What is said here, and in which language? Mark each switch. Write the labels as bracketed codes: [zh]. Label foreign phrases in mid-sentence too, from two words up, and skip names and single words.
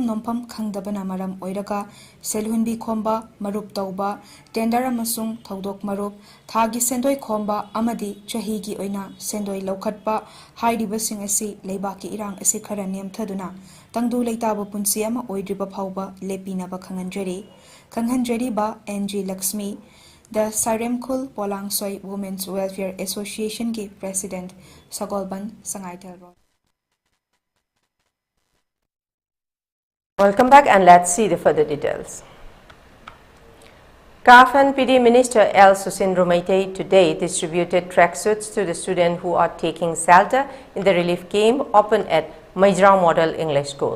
[mni] Nompam Kangdabana Maram Oiraga, Selhunbi Komba, Marup Tauba, Dendara Masung, Taudok Marup, Thagi Sendoi Komba, Amadi, Chahigi Oina, Sendoi Lokatba, Haidi Basing Asi, Leibaki Irang Asikara Niam Taduna, Tangdu Leitaba Punsiama Oidriba Pauba, Lepina Bakangandredi, Kanghandredi Ba, [en] NG Lakshmi, the Saremkul Polangsoy Women's Welfare Association के President Sagolban Sangaitel. Welcome back, and let's see the further details. CAF and PD Minister L. Susindro Maitei today distributed tracksuits to the students who are taking shelter in the relief camp opened at Maijrao Model English School.